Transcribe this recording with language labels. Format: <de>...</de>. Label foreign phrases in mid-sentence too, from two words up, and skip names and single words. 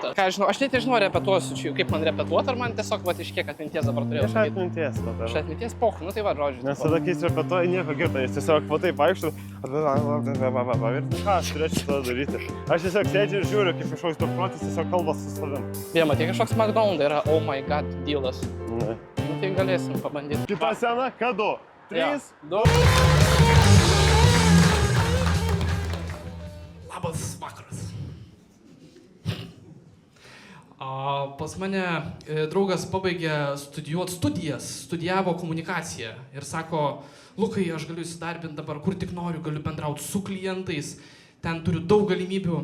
<lt>Ką žinau, aš net nežinau, repetuosiu čia, kaip man repetuoti, ar man tiesiog va, iš kiek atminties dabar turėjau. Iš atminties tada. Iš atminties poch, nu tai va, žodžiu. Nes tada, kai jis repetuoja, nieko girta, jis tiesiog va taip vaikšto. Ir ką aš turėčiau tada daryti? Aš tiesiog sėdžiu ir žiūriu, kaip kažkoks beprotis tiesiog kalba su savim. Vien, matai, kažkoks McDonald's yra,</lt> <en>oh my god,</en> <lt>dealas. Ne. Nu tai galėsim pabandyti. Kita scena, kadu. 3, 2. Labas vakaras. Pas mane draugas pabaigė studijavo komunikaciją ir sako, Lukai, aš galiu įsidarbinti dabar, kur tik noriu, galiu bendrauti su klientais, ten turiu daug galimybių.</lt>